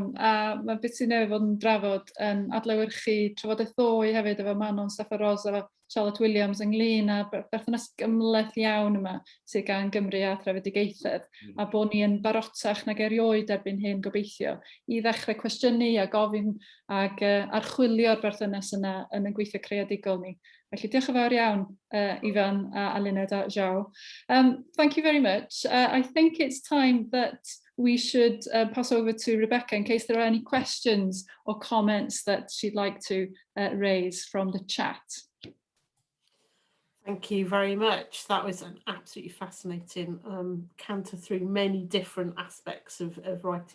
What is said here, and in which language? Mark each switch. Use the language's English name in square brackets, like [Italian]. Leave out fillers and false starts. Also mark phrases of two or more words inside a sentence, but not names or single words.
[Welsh] A mae beth sy'n newydd fod yn drafod yn adlewyrchu trafodaeth ddwy hefyd efo Manon Steffan Ros a Charlotte Williams ynglyn â berthynas gymleth iawn yma sydd gan Gymru a Threfedigaethau, a bod ni yn barotach nag erioed erbyn hyn gobeithio I ddechrau cwestiynu a gofyn ac archwilio'r berthynas yna yn y gweithio creadigol ni. Felly diolch yn fawr iawn, Ifan a Eluned a Joao. [English] Thank you very much. I think it's time that we should pass over to Rebecca in case there are any questions or comments that she'd like to raise from the chat. Thank you very much. That was an absolutely fascinating canter through many different aspects of writing.